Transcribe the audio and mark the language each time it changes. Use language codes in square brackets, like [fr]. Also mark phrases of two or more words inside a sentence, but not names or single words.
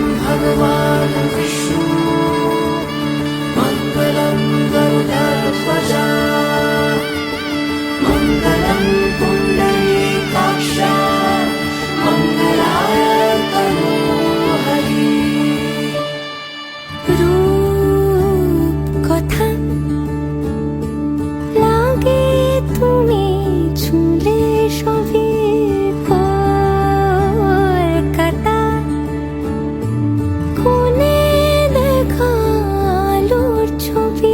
[sa] भगवान् विष्णु मङ्गलं गरुडध्वज मङ्गलं पुण्डरीकाक्ष मङ्गलाय तनोहरि [bn] रूप কথা লাগে তুমি ছুঁলে সবই কলকাতা কোণে দেখা আলোর ছবি